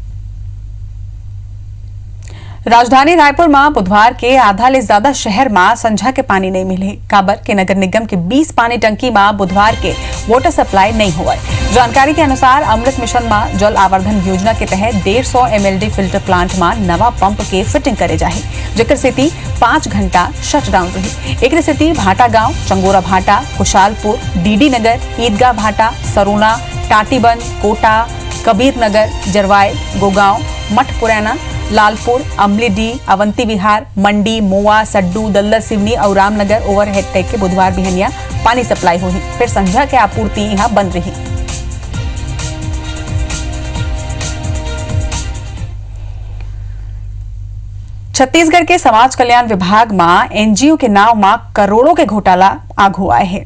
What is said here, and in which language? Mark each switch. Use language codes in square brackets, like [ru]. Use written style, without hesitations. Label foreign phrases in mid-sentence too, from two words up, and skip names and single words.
[hne] राजधानी रायपुर में बुधवार के आधा ले ज्यादा शहर में संझा के पानी नहीं मिले। काबर के नगर निगम के 20 पानी टंकी में बुधवार के [en] water supply [hne] नहीं हुआ। जानकारी के अनुसार अमृत मिशन में जल आवर्धन योजना के तहत 150 MLD [en] filter plant [hne] में नवा पंप के फिटिंग करे जाए, जेकर सेती 5 घंटा शटडाउन रही। एक सेती भाटा गांव, चंगोरा भाटा, खुशालपुर, डीडी नगर, ईदगाह भाटा, सरोना, टाटीबंद, कोटा, कबीर नगर, जरवाय, गोगांव, मठ पुरैना, लालपुर, अमलीडी, अवंती विहार, मंडी, मोआ, सड्डू, दल्दल सिवनी और रामनगर [en] overhead tank [hne] के बुधवार बिहनिया पानी सप्लाई हुई। फिर संझा के आपूर्ति यहाँ बंद रही। छत्तीसगढ़ के समाज कल्याण विभाग में एनजीओ के नाव में करोड़ों के घोटाला आगू आए हैं।